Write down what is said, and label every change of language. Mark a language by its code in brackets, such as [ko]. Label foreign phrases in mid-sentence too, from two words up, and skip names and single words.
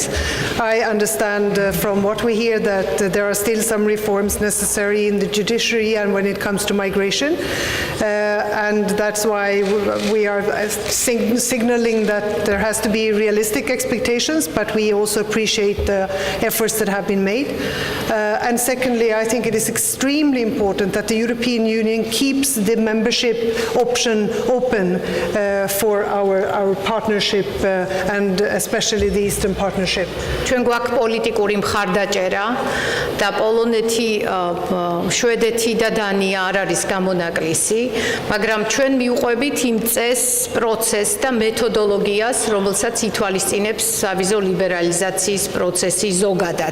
[en] I understand from what we hear that there are still some reforms necessary in the judiciary and when it comes to migration, and that's why we are signaling that there has to be realistic expectations, but we also appreciate the efforts that have been made. And secondly, I think it is extremely important that the European Union keeps the membership option open for our partnership and especially the Eastern Partnership. [ka] ჩვენ გვაქვს პოლიტიკური მხარდაჭერა და პოლონეთი, შვედეთი და დანია არ არის გამონაკლისი, მაგრამ ჩვენ მიუყვებით იმ წესს, პროცესს და მეთოდოლოგიას, რომელსაც ითვალისწინებს სავიზო ლიბერალიზაციის პროცესი ზოგადად.